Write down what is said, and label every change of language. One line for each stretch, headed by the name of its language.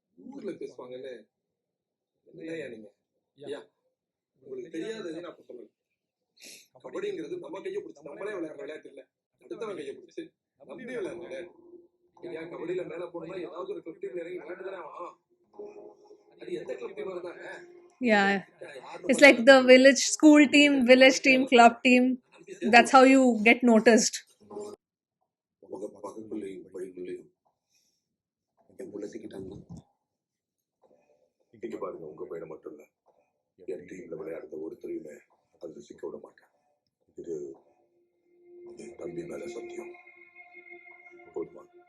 Tamil: ஊர்ல பேசுவாங்கன்னு என்னையா நீங்க? ஐயா உங்களுக்கு தெரியாதது நான் சொல்றேன். கபடிங்கிறது நம்ம கையை பிடிச்சி நம்மளே விளையாடுற விளையாட்டு இல்ல, அடுத்தவன் கையை பிடிச்சி நம்பி விளையாடுற விளையாட்டு. ஐயா கபடியில மேல போனா ஏதாவது ஒரு கிளப் டீம்ல இறங்கி விளையாண்டுதானே ஆகணும். அது எந்த கிளப் டீமா இருந்தாங்க?
English: Yeah. It's like the village school team, village team, club team. That's how you get noticed.
Tamil: பக்கக்குள்ளையும் பழிக்குள்ளையும் என் புள்ளத்திக்கிட்டாங்க. இங்க பாருங்க, உங்க பையனை மட்டும் இல்ல, என் டீம்ல விளையாடுற ஒருத்தரையுமே அது சிக்க விட மாட்டேன். இது என் தம்பி மேல சத்தியம். போதுமா?